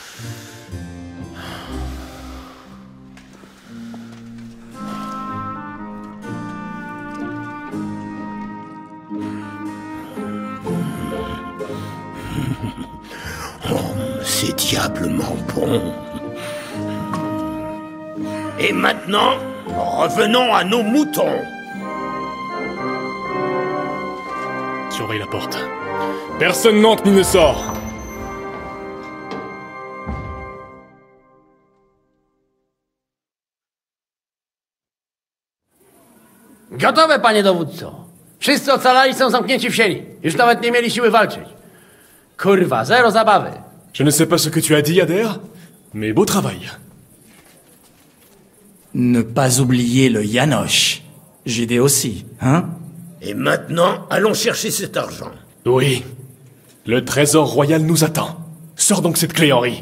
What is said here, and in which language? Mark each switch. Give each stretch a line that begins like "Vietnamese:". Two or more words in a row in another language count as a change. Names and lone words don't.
French: C'est diablement bon. Et maintenant, revenons à nos moutons. Surveille la porte. Personne n'entre ni ne sort.
Polish: Gotowe, panie dowódco. Wszyscy ocalali są zamknięci w sieni. Już nawet nie mieli siły walczyć. Kurwa, zero zabawy.
French: Je ne sais pas ce que tu as dit, Ader, mais beau travail. Ne pas oublier le Yanoche. J'aidais aussi, hein? Et maintenant, allons chercher cet argent. Oui. Le trésor royal nous attend. Sors donc cette clé, Henri.